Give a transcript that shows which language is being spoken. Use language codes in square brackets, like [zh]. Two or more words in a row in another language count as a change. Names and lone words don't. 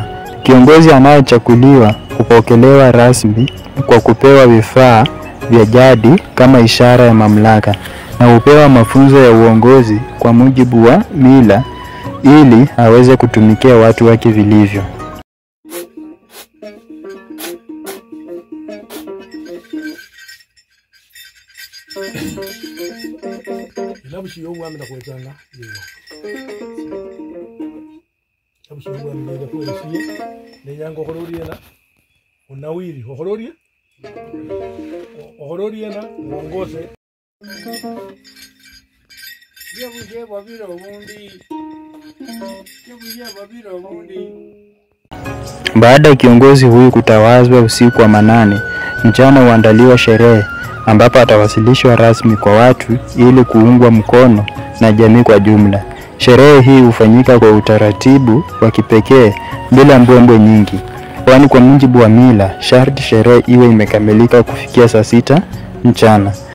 [sw] Kiongozi anayechaguliwa hupokelewa rasmi kwa kupewa vifaa vya jadi kama ishara ya mamlaka, na hupewa mafunzo ya uongozi kwa mujibu wa mila ili aweze kutumikia watu wake vilivyo. [luy] Ilabushi yo mwami nakwetanga yego. Ilabushi yo mwami ndio kwa siye ne nyango kholorie [sw] na unawiri [luy] kholorie kholorie [sw] na uongoze [luy] Yebuje babiro bundi. Yebuje babiro bundi. [sw] Baada ya kiongozi huyu kutawazwa usiku wa manane, mchana huandaliwa sherehe ambapo atawasilishwa rasmi kwa watu ili kuungwa mkono na jamii kwa jumla. Sherehe hii hufanyika kwa utaratibu wa kipekee bila mbwembwe nyingi, kwani kwa mujibu wa mila sharti sherehe iwe imekamilika kufikia saa 6 mchana.